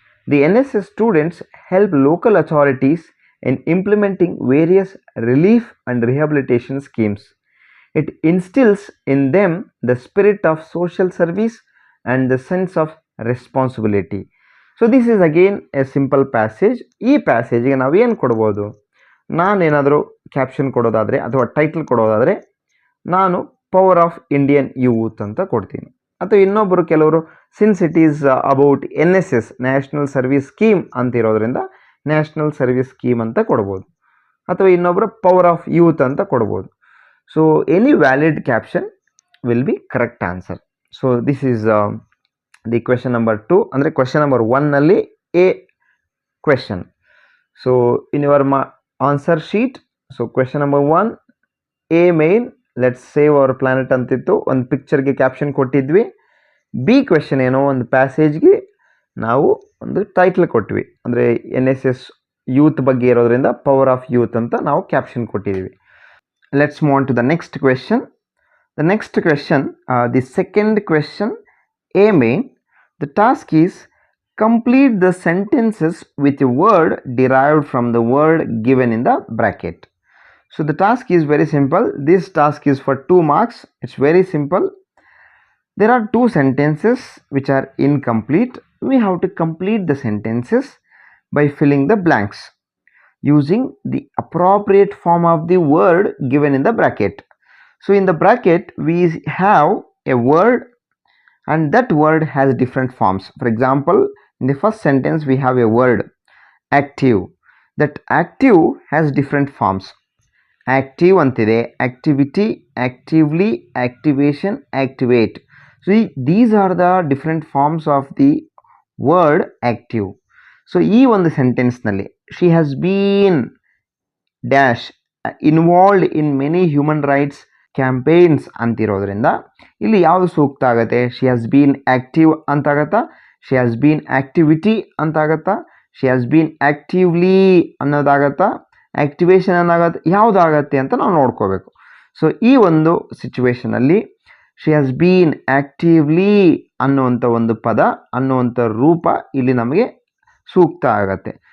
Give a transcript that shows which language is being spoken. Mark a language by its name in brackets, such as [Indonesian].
[English] The NSS students help local authorities in implementing various relief and rehabilitation schemes. It instills in them the spirit of social service and the sense of responsibility. So this is again a simple passage. [Kannada] ಈ ಪ್ಯಾಸೇಜ್ಗೆ ನಾವೇನು ಕೊಡ್ಬೋದು? ನಾನೇನಾದರೂ caption ಕೊಡೋದಾದರೆ ಅಥವಾ title ಕೊಡೋದಾದರೆ ನಾನು power of Indian youth ಅಂತ ಕೊಡ್ತೀನಿ. ಅಥವಾ ಇನ್ನೊಬ್ಬರು ಕೆಲವರು [English] since it is about [Kannada] NSS national service scheme ಅಂತಿರೋದ್ರಿಂದ national service scheme ಅಂತ ಕೊಡ್ಬೋದು, ಅಥವಾ ಇನ್ನೊಬ್ಬರು ಪವರ್ ಆಫ್ ಯೂತ್ ಅಂತ ಕೊಡ್ಬೋದು. [English] So any valid caption will be correct answer. So this is the question number 2. ಅಂದರೆ question number 1ನಲ್ಲಿ a question. [Kannada] So in your answer sheet, so question number 1 A main [English] let's save our planet [Kannada] ಅಂತಿತ್ತು, ಒಂದು ಪಿಕ್ಚರ್ಗೆ caption ಕೊಟ್ಟಿದ್ವಿ. B question ಏನೋ ಒಂದು ಪ್ಯಾಸೇಜ್ಗೆ ನಾವು ಒಂದು title ಕೊಟ್ವಿ, ಅಂದರೆ NSS ಯೂತ್ ಬಗ್ಗೆ ಇರೋದ್ರಿಂದ ಪವರ್ ಆಫ್ ಯೂತ್ ಅಂತ ನಾವು ಕ್ಯಾಪ್ಷನ್ ಕೊಟ್ಟಿದ್ದೀವಿ. [English] Let's move on to the next question. The next question, the second question, a main. The task is complete the sentences with a word derived from the word given in the bracket. So the task is very simple. This task is for 2 marks. It's very simple. There are 2 sentences which are incomplete. We have to complete the sentences by filling the blanks using the appropriate form of the word given in the bracket. So in the bracket we have a word and that word has different forms. For example, in the first sentence we have a word active. That active has different forms. Active antide, activity, actively, activation, activate. So these are the different forms of the word active. So ಈ ಒಂದು ಸೆಂಟೆನ್ಸ್ನಲ್ಲಿ she has been dash involved in many human rights campaigns [Kannada] ಅಂತಿರೋದ್ರಿಂದ ಇಲ್ಲಿ ಯಾವುದು ಸೂಕ್ತ ಆಗುತ್ತೆ? [English] she has been active [Kannada] ಅಂತಾಗತ್ತಾ, [English] she has been activity [Kannada] ಅಂತಾಗತ್ತಾ, [English] she has been actively [Kannada] ಅನ್ನೋದಾಗತ್ತಾ, activation ಅನ್ನಾಗತ್ತೆ, ಯಾವುದಾಗತ್ತೆ ಅಂತ ನಾವು ನೋಡ್ಕೋಬೇಕು. So ಈ ಒಂದು ಸಿಚುವೇಶನಲ್ಲಿ [English] she has been actively [Kannada] ಅನ್ನುವಂಥ ಒಂದು ಪದ ಅನ್ನುವಂಥ ರೂಪ ಇಲ್ಲಿ ನಮಗೆ ಸೂಕ್ತ ಆಗತ್ತೆ.